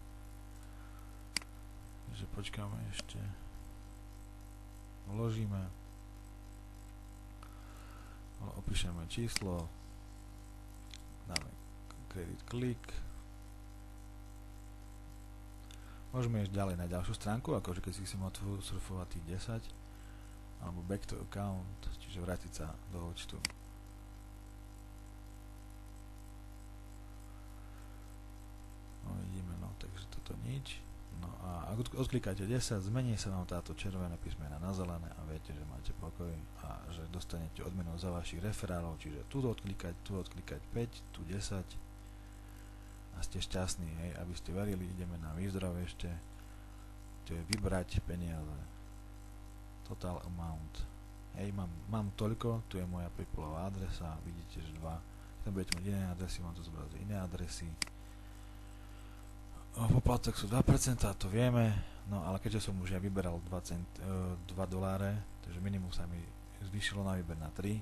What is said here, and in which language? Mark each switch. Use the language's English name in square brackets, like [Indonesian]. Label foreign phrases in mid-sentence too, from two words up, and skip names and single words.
[Slovak] Takže počkáme ešte. Vložíme. Opíšeme číslo. Dáme kredit klik. Môžeme ísť ďalej na ďalšiu stránku, akože keď si chceme surfovať tých 10 alebo [English] back to account, [Slovak] čiže vrátiť sa do účtu. No vidíme, no takže toto nič. No a ak odklikáte 10, zmení sa vám táto červené písmena na zelené a viete, že máte pokoj a že dostanete odmenu za vašich referálov, čiže tu odklikať 5, tu 10 a ste šťastní, hej, aby ste verili, ideme na výzdrav ešte, to je vybrať peniaze, [English] total amount, [Slovak] hej, mám toľko, tu je moja PayPalová adresa, vidíte, že 2, keď budete mať iné adresy, vám to zobrazí iné adresy, poplatok sú 2%, to vieme, no ale keďže som už ja vyberal $2, takže minimum sa mi zvýšilo na výber na 3,